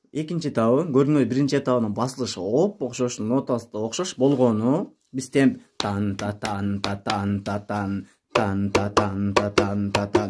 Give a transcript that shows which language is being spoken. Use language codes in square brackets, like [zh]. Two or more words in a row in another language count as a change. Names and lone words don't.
[ky] экинчи этабы көрдүңөр, биринчи этабынын басылышы окшош, нотасы да окшош болгону биз темп тан та тан та тан та тан тан та тан та тан та тан.